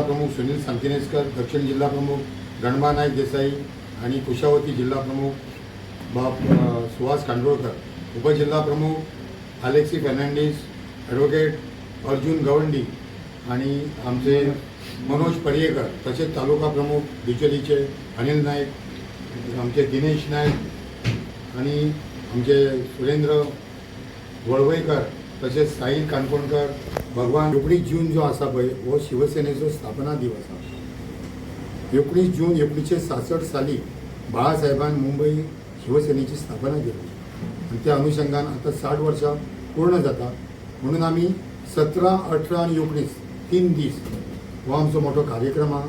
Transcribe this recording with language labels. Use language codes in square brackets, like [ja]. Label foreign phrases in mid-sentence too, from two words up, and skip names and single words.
[kok] प्रमुख सुनील सांतिनेसकर, दक्षिण जिल्हा प्रमुख गणबा नाईक देसाई आणि कुशावती जिल्हा प्रमुख सुहास खांडोळकर, उपजिल्हा प्रमुख अलेक्सी फर्नांडिस, ॲडव्होकेट अर्जुन गवंडी आणि आमचे मनोज पर्येकर, तसेच तालुका प्रमुख बिचोलीचे अनिल नाईक, आमचे दिनेश नाईक आणि आमचे सुरेंद्र वळवयकर, तसेच साहिल काणकोणकर. भगवान 19 जून जो आसा पळय हो शिवसेनेचो स्थापना दिवस आसा. 19 जून 1966 साली बाळासाहेबान मुंबई शिवसेनेची स्थापना केली आणि त्या अनुषंगान आता 60 वर्षां पूर्ण जाता. म्हणून आम्ही 17, 18 आणि 19 3 दीस हो आमचो मोठो कार्यक्रम आहा.